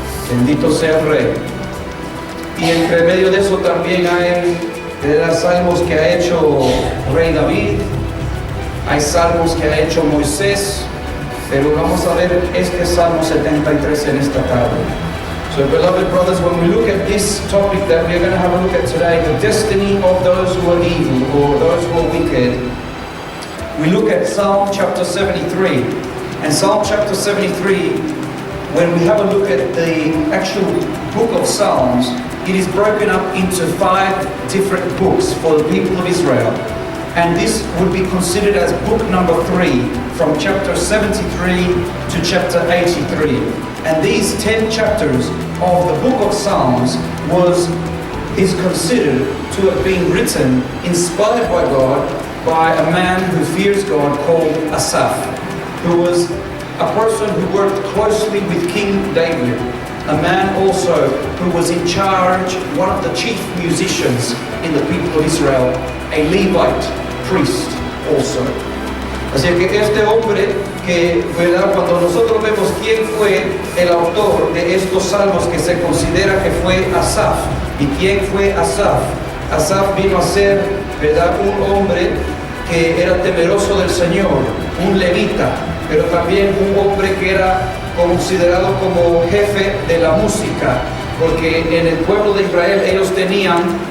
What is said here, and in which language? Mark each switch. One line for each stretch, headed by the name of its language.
Spanish: Bendito sea el Rey. Y entre medio de eso también hay salmos que ha hecho Rey David, hay salmos que ha hecho Moisés, pero vamos a ver este Salmo 73 en esta tarde.
English: So, beloved brothers, when we look at this topic that we're going to have a look at today, the destiny of those who are evil or those who are wicked, we look at Psalm chapter 73. And Psalm chapter 73, when we have a look at the actual book of Psalms, it is broken up into 5 different books for the people of Israel. And this would be considered as book number 3, from chapter 73 to chapter 83. And these 10 chapters of the book of Psalms is considered to have been written, inspired by God, by a man who fears God called Asaph, who was a person who worked closely with King David, a man also who was in charge, one of the chief musicians in the people of Israel, a Levite priest also.
Spanish: Así que este hombre que, ¿verdad? Cuando nosotros vemos quién fue el autor de estos salmos, que se considera que fue Asaf. ¿Y quién fue Asaf? Asaf vino a ser, ¿verdad?, un hombre que era temeroso del Señor, un levita, pero también un hombre que era considerado como jefe de la música, porque en el pueblo de Israel ellos tenían,